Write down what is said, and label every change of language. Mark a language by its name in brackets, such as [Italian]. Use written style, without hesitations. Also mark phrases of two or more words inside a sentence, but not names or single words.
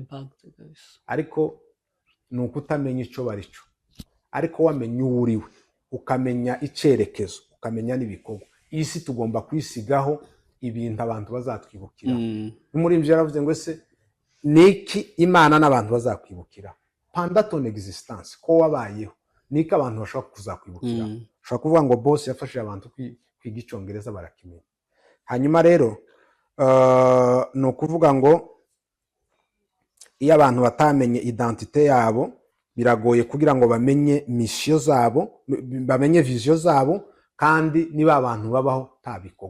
[Kinyarwanda] Ariko ni ukutamenya icyo bari cyo. Ariko wamenya uwo uriwe, ukamenya icyerekezo, ukamenya n'ibikorwa, isi tugomba kwisigaho ibintu abantu bazatwibukira. Umuririmbyi yaravuze ngo ese niki Imana n'abantu bazakwibukira [French] pendant ton existence, [Kinyarwanda] ko wabayeho niki abantu bashaka kuzakwibukira. Ushobora kuvuga ngo boss yafashije abantu kwiga icyongereza barakimenya. Hanyuma rero ni ukuvuga ngo iyo abantu batamenye identite yabo, biragoye kugira ngo bamenye mission zabo, bamenye vision zabo, kandi niba abantu babaho nta bikorwa.